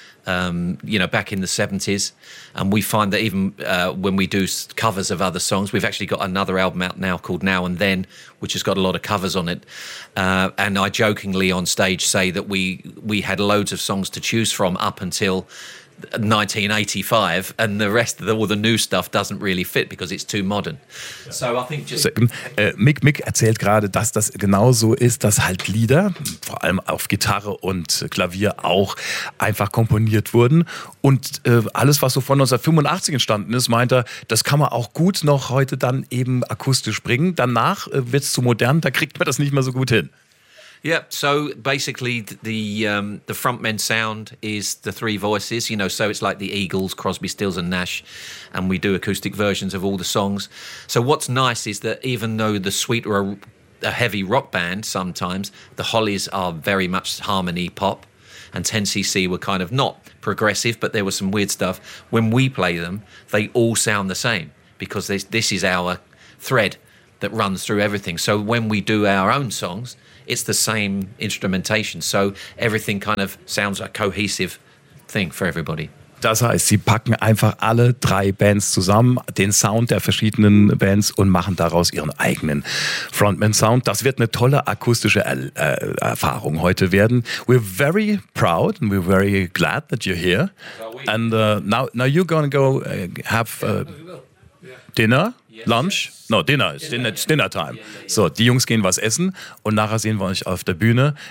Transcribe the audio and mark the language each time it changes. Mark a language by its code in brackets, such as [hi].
[en] You know, back in the 70s, and we find that even when we do covers of other songs, we've actually got another album out now called Now and Then, which has got a lot of covers on it. And I jokingly on stage say that we had loads of songs to choose from up until 1985, and the rest of all the new stuff doesn't really fit because it's too modern. So I think just [de] Mick erzählt gerade, dass das genauso ist, dass halt Lieder, vor allem auf Gitarre und Klavier auch einfach komponiert wurden und alles, was so von 1985 entstanden ist, meint er, das kann man auch gut noch heute dann eben akustisch bringen. Danach wird's zu modern, da kriegt man das nicht mehr so gut hin. [en] Yeah, so basically the frontman sound is the three voices, you know, so it's like the Eagles, Crosby, Stills and Nash, and we do acoustic versions of all the songs. So what's nice is that even though the Sweet are a heavy rock band sometimes, the Hollies are very much harmony pop, and 10cc were kind of not progressive, but there was some weird stuff. When we play them, they all sound the same, because this is our thread that runs through everything. So when we do our own songs, it's the same instrumentation, so everything kind of sounds like a cohesive thing for everybody. [de] Das heißt, sie packen einfach alle drei Bands zusammen, den Sound der verschiedenen Bands und machen daraus ihren eigenen Frontman-Sound. Das wird eine tolle akustische Erfahrung heute werden. [en] We're very proud and we're very glad that you're here. And now you're going to go have dinner. Lunch? No, dinner. It's dinner time. [de] So, die Jungs gehen was essen und nachher sehen wir euch auf der Bühne.